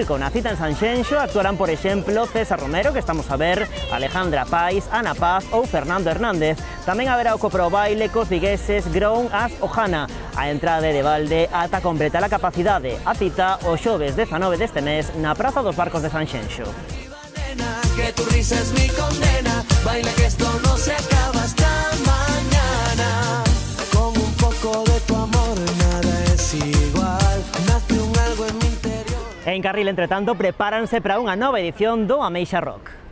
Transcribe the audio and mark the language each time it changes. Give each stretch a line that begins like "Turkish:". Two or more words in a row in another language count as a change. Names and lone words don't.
Galician: Na cita en Sanxenxo actuarán, por exemplo, César Romero, que estamos a ver, Alejandra Pais, Ana Paz ou Fernando Hernández. Tamén haberá o copro baile cos vigueses Grown as Ojana. A entrada de balde ata completar a capacidade. A cita o xoves 19 deste mes na Praza dos Barcos de Sanxenxo.
Spanish: Que tu risa es mi condena, baila que esto no se acaba hasta mañana. Con un poco de tu amor nada es igual, nace un algo en mi interior.
Galician: En Carril, entre tanto, prepáranse para unha nova edición do Ameixa Rock.